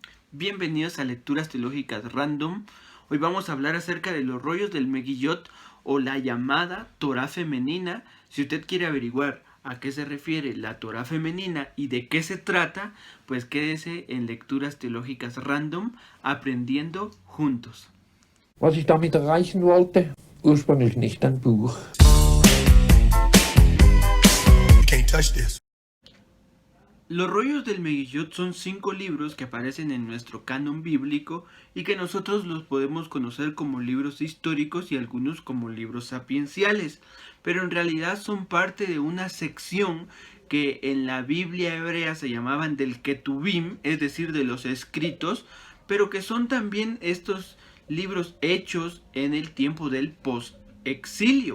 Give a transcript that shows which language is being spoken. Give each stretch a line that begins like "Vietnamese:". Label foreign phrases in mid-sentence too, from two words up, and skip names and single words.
Spanish: Bienvenidos a Lecturas Teológicas Random. Hoy vamos a hablar acerca de los rollos del Megillot o la llamada Torá femenina. Si usted quiere averiguar a qué se refiere la Torá femenina y de qué se trata, pues quédese en Lecturas Teológicas Random aprendiendo juntos.
German: Was ich damit erreichen wollte? Ursprünglich nicht ein Buch.
English: You can't touch this.
Spanish: Los rollos del Megillot son 5 libros que aparecen en nuestro canon bíblico y que nosotros los podemos conocer como libros históricos y algunos como libros sapienciales, pero en realidad son parte de una sección que en la Biblia hebrea se llamaban del Ketubim, es decir, de los escritos, pero que son también estos libros hechos en el tiempo del post-exilio.